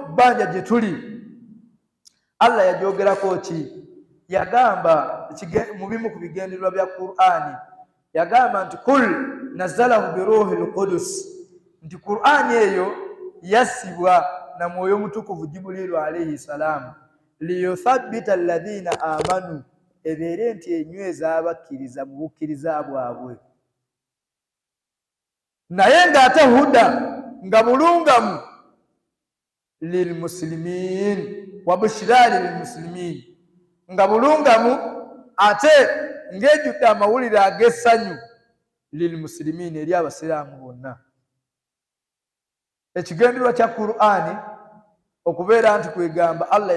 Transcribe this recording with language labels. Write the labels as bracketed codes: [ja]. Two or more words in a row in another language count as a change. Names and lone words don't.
[lg] bbanja gye tuli Allah yagyogerako ki yagamba mu bimu ku bigendererwa bya Qur'ani yagamba nti [ar] قل نزله بروح القدس [lg] nti Qur'ani eyo yassibwa na mwoyo mutukuvu Jibrilu [ar] عليه السلام ليثبت الذين آمنوا [lg] ebeere nti enyweza abakkiriza mu bukkiriza bwabwe naye ng'ate huda nga bulungamu [ar] للمسلمين وبشرى للمسلمين [lg] nga bulungamu ate ng'ejjudde amawulire ag'essanyu lilmuslimin eri abasiraamu bonna ekigendererwa kya Qur'ani okubeera nti kwegamba Allah